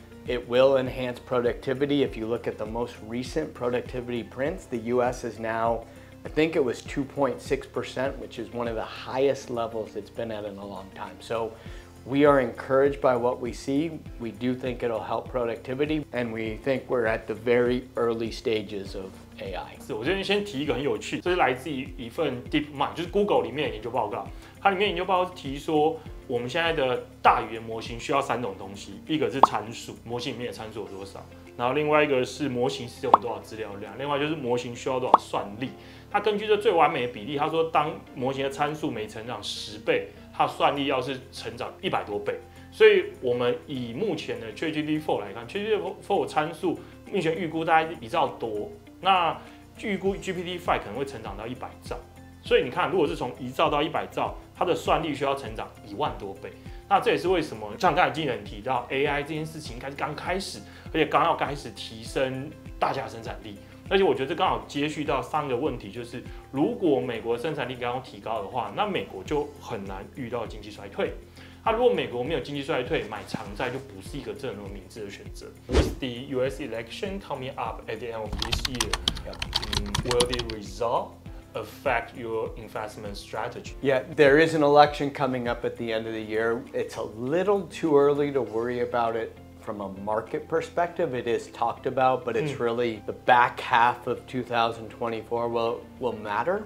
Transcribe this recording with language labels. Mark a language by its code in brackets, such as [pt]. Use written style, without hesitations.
[en] It will enhance productivity. If you look at the most recent productivity prints, the US is now, I think it was 2.6%, which is one of the highest levels it's been at in a long time. So we are encouraged by what we see. We do think it'll help productivity, and we think we're at the very early stages of AI. [zh] 我这边先提一个很有趣，这是来自于一份 DeepMind， 就是 Google 里面的研究报告。它里面研究报告提说，我们现在的大语言模型需要3种东西，一个是参数，模型里面的参数有多少；然后另外一个是模型是有多少资料量；另外就是模型需要多少算力。它根据这最完美的比例，他说当模型的参数每成长10倍。它算力要是成长100多倍，所以我们以目前的 GPT-4 来看 ，GPT-4 参数目前预估大概1兆多，那预估 GPT-5 可能会成长到100兆，所以你看，如果是从1兆到100兆，它的算力需要成长1万多倍。那这也是为什么像刚才经理人提到 AI 这件事情应该是刚开始，而且刚要开始提升大家的生产力。而且我觉得这刚好接续到上个问题，就是如果美国生产力刚刚提高的话，那美国就很难遇到经济衰退。那如果美国没有经济衰退，买长债就不是一个正明智的选择。 [en] With the U.S. election coming up at the end of this year, will the result affect your investment strategy? Yeah, there is an election coming up at the end of the year. It's a little too early to worry about it from a market perspective, it is talked about, but it's really the back half of 2024 will matter.